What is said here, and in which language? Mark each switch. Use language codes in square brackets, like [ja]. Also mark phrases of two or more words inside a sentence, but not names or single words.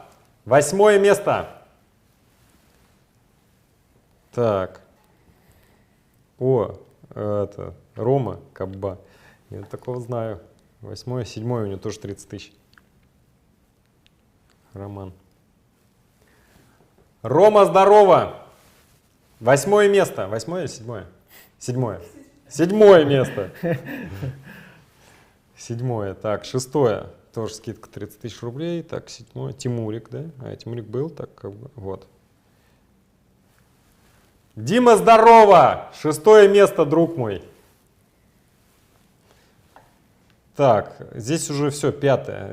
[ru] 8-е место. Так. О, это Рома Кабба. Я такого знаю. 8-е, 7-е у него тоже 30 тысяч. Роман. Рома, здорово! 8-е место. 8-е или 7-е? 7-е. 7-е место. 7-е. Так, 6-е. Тоже скидка 30 тысяч рублей. Так, 7-е. Тимурик, да? Тимурик был, так как бы. Вот. Дима, здорово! 6-е место, друг мой. Так, здесь уже все, 5-е.